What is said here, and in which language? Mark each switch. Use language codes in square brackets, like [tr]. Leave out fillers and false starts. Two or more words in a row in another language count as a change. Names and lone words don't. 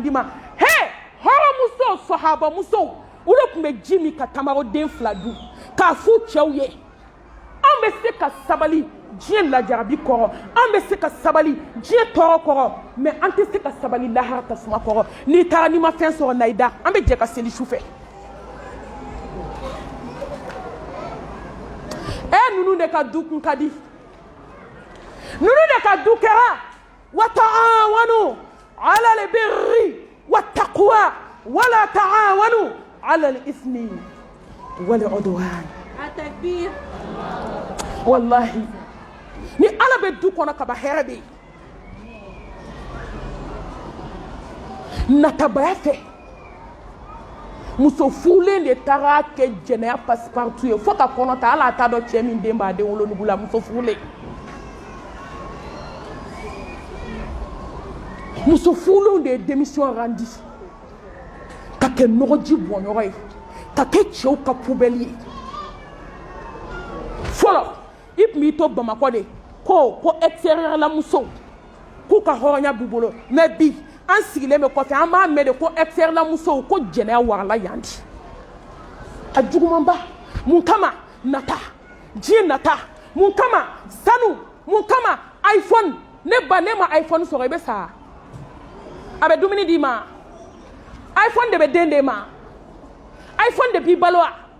[bm] d'i ma hɔrɔnmusow sɔhabamusow olu tun bɛ ji min ka tamaroden 2 dun k'a f'u cɛw ye an bɛ se ka sabali diɲɛ lajarabi kɔrɔ an bɛ se ka sabali diɲɛ tɔɔrɔ kɔrɔ mais an tɛ se ka sabali lahara tasuma kɔrɔ n'i taara n'i ma fɛn sɔrɔ na i da an bɛ jɛ ka seli su fɛ ninnu de ka du kun ka di ninnu de ka du kɛra [ar] وتعاونوا على البر والتقوى ولا تعاونوا على الإثم والعدوان [bm] Atakbir. wallahi ni ala bɛ du kɔnɔ kaba hɛrɛ bɛ yen natabaya fɛ muso furulen de taara kɛ jɛnɛya passe-partout ye fo ka kɔnɔ ta ala t'a dɔn cɛ min den b'a den wolonugu la muso furulen muso furulenw de ye démission rendi ka kɛ nɔgɔji bɔnyɔrɔ ye ka kɛ cɛw ka poubelle ye fɔlɔ i tun b'i to bamakɔ de ko extérieur la musow k'u ka hɔrɔnya b'u bolo mais bi an sigilen bɛ kɔfɛ an b'a mɛn de ko extérieur la musow ko jɛnɛya warala yan di a jugumanba mun kama nata diɲɛ nata mun kama sanu mun kama iPhone ne ba ne ma iPhone sɔrɔ i bɛ sa a bɛ dumuni d'i ma iPhone de bɛ den d'e ma iPhone de b'i balo wa